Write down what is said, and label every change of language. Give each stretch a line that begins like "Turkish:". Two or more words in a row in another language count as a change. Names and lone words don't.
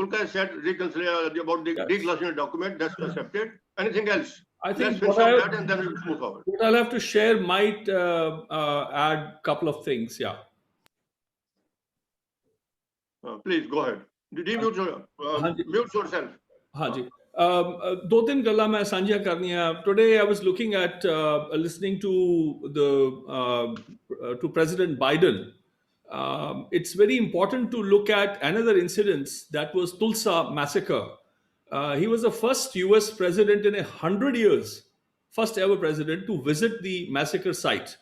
English: Fulka said reconciliation about the declassification document, that's accepted. Anything else? I think let's finish that and then we'll move forward. What I'll have to share might add a couple of things. Yeah. Please go ahead. Mute yourself. Hanji.
Punjabi: ਦੋ ਤਿੰਨ ਗੱਲਾਂ ਮੈਂ ਸਾਂਝਾ ਕਰਨੀ ਹੈ.
English: Today I was looking at listening to to President Biden. It's very important to look at another incident, that was Tulsa massacre. He was the first US president in 100 years, first ever president to visit the massacre site.